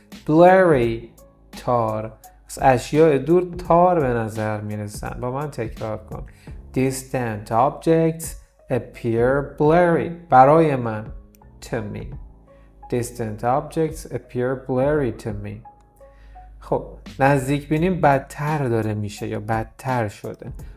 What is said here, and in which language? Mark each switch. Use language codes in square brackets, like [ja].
[fa] blurry تار اشیاء دور تار به نظر میرسن. با من تکرار کن. [en] distant objects appear blurry [fa] برای من [en] to me. distant objects appear blurry to me. [fa] خب نزدیک بینیم بدتر داره میشه یا بدتر شده.